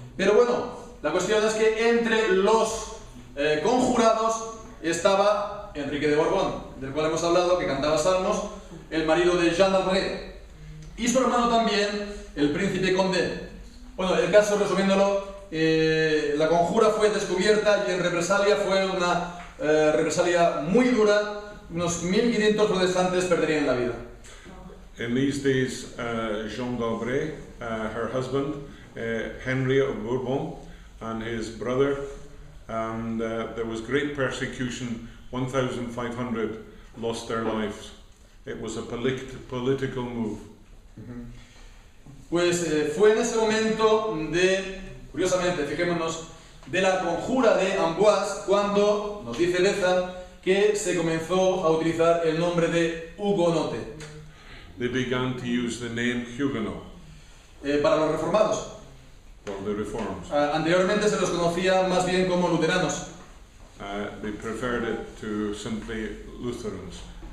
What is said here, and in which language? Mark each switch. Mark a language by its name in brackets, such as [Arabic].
[Spanish] Pero la cuestión es que entre los conjurados estaba Enrique de Borbón, del cual hemos hablado, que cantaba salmos, el marido de Jean d'Albret, y su hermano también, el príncipe Condé. El caso, resumiéndolo, la conjura fue descubierta y en represalia fue una represalia muy dura. Unos 1500 protestantes perderían la vida. [English] In these days, Jean d'Albret, her husband, Henry of Bourbon, and his brother, and there was great persecution. 1,500 lost their lives. It was a political move. Pues [Spanish] fue en ese momento curiosamente, fijémonos, de la conjura de Amboise, cuando nos dice Beza que se comenzó a utilizar el nombre de hugonote. [English] They began to use the name Huguenot. [Spanish] Para los reformados. [English] For the reforms. [Spanish] Anteriormente se los conocía más bien como luteranos. [English] They preferred it to simply Lutherans.